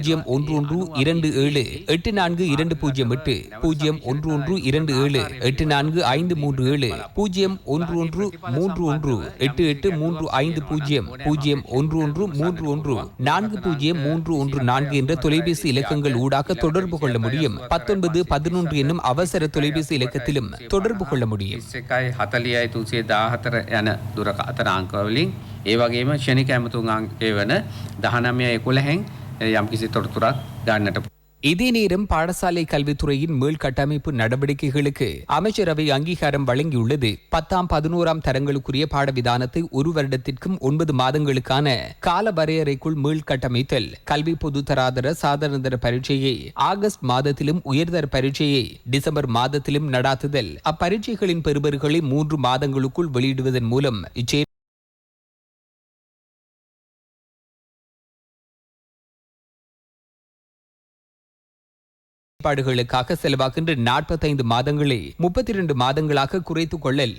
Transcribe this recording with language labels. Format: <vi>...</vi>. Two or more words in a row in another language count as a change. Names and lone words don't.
<ta>01127842008 01127843537 011383530 என்ற தொலைபேசி இலக்கங்கள் ஊடாக தொடர்பு கொள்ள முடியும். 1911 என்னும் அவசர தொலைபேசி இலக்கத்திலும் தொடர்பு கொள்ள முடியும்.</ta> <si>ඒ වගේම ශනික ඇමතුම් අංකය වන 1911 යම්කිසි තොරතුරක් ගන්නට.</si> <ta>இதே நேரம் பாடசாலை கல்வித்துறையின் மீள் கட்டமைப்பு நடவடிக்கைகளுக்கு அமைச்சரவை அங்கீகாரம் வழங்கியுள்ளது. 10ஆம் 11ஆம் தரங்களுக்குரிய பாடவிதானத்தை 1 வருடத்திற்கும் 9 மாதங்களுக்கான கால வரையறைக்குள் மீள் கட்டமைத்தல், கல்வி பொதுத்தராதர சாதாரணதர பரீட்சையை ஆகஸ்ட் மாதத்திலும் உயர்தர பரீட்சையை டிசம்பர் மாதத்திலும் நடாத்துதல், அப்பரீட்சைகளின் பெறுபர்களை 3 மாதங்களுக்குள் வெளியிடுவதன் மூலம் பாடுகளுக்காக செலவாகின்ற 45 மாதங்களை 32 மாதங்களாக குறைத்துக் கொள்ளல்.</ta>